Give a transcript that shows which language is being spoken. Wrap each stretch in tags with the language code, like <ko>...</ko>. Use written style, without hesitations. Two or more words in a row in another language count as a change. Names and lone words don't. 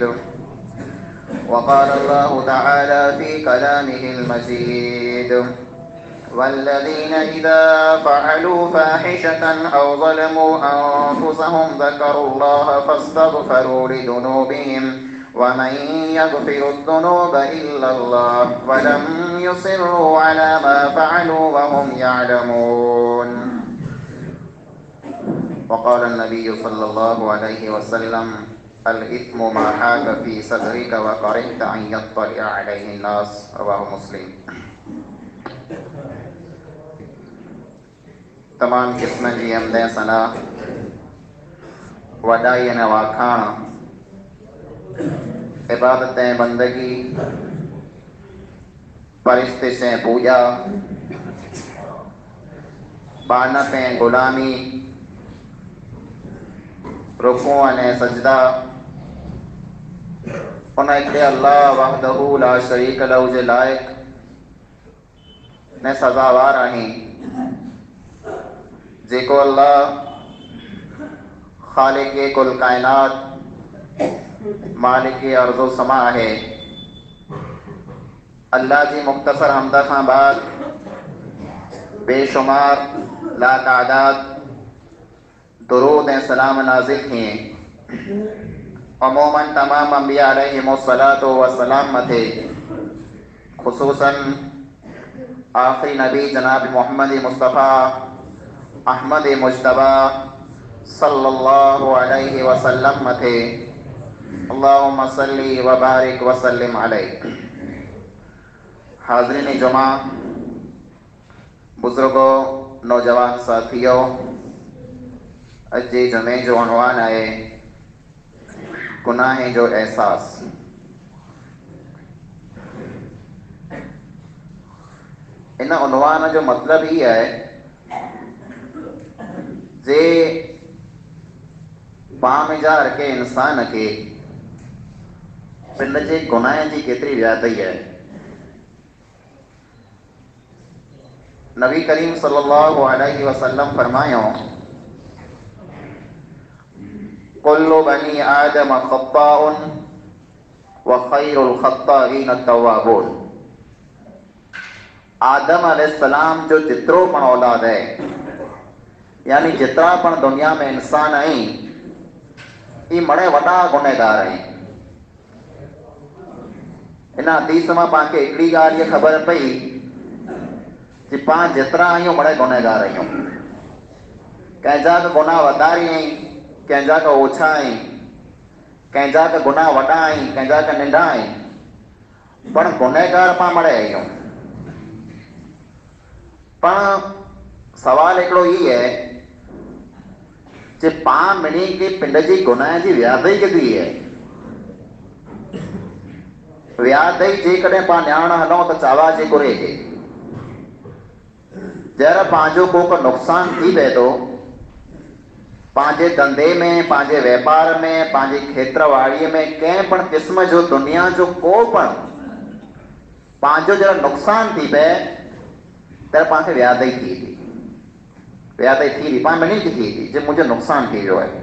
<ar>وقال الله تعالى في كلامه المجيد والذين إذا فعلوا فاحشة أو ظلموا أنفسهم ذكروا الله فاستغفروا لذنوبهم ومن يغفر الذنوب إلا الله ولم يصروا على ما فعلوا وهم يعلمون. وقال النبي صلى الله عليه وسلم الإثم ما حاك في صدرك وكرهت أن يطلع عليه الناس. رواه مسلم.</ar> <sd>तमाम किस्म जी हमदे सना वडाई न वाखाण इबादतें बंदगी परिस्तिशें पूजा बानतें गुलामी रुकू ने सजदा उन हिकिड़े अल्लाह</sd> <ar>وحده لا شريك له</ar> <sd>जे लाइक़ ने सज़ावार आहीं जेको अल्लाह खालिक कुल कायनात मालिक अर्ज़ो समा है। अल्लाह जी मुख्तसर हमदा खां बाद बेशुमार लातादाद दुरूद ऐं सलाम नाज़िल थिए। अमूमन तमाम अंबिया</sd> <ar>عليهم الصلاة والسلام</ar> <sd>मथे खुसूसन आखिरी नबी जनाब मोहम्मद मुस्तफ़ा अहमद मुज्तबा</sd> <ar>صلى الله عليه وسلم</ar> <sd>मथे</sd> <ar>اللهم صل وبارك وسلم عليه.</ar> <sd>हाज़रीन जुमा, बुजुर्गों, नौजवान साथियों, अज जे जुमे जो उन्वान है गुनाह जो एहसास। इन उन्वान जो मतलब ही है जे बामिजार के इंसान के पिंड जे गुनाह जी केतरी व्यादई है। नबी करीम</sd> <ar>صلى الله عليه وسلم</ar> <sd>फरमायो,</sd> <ar>كل بني آدم خطاء وخير الخطائين التوابون.</ar> <sd>आदम अलैहिस्सलाम जो जितरो पण औलाद है, यानी जितरा पण दुनिया में इंसान आई, ये मड़े वडा गुनहगार हैं। इन हदीस में पाके एकड़ी गाल ये खबर पई कि पां जितरा आहियूं मड़े गुनहगार आहियूं। कंहिंजा का गुनाह वधारी आहीं, कंहिंजा का ओछा आहीं, कंहिंजा का गुनाह वडा आहीं, कंहिंजा का नंढा आहीं, पण गुनहगार पां मड़े आहियूं। पण सवाल हिकिड़ो ई है जे पां मिणी के पिंड जी गुनाह जी व्यादई केतिरी है। व्यादई जेकॾहिं पां ॼाण हलूं त चावा जे कुरे के जर पंहिंजो को नुक़सान थी पए थो, पंहिंजे धंधे में, पंहिंजे व्यापार में, पंहिंजी खेत्रवाड़ीअ में, कंहिं पण क़िस्म जो दुनिया जो को पण पंहिंजो जरा नुक़सान थी पए त पांखे व्यादई थी थी, व्यादई थी थी, पाण मिणी थी थी जे मुंहिंजो नुक़सान थी वियो आहे।</sd>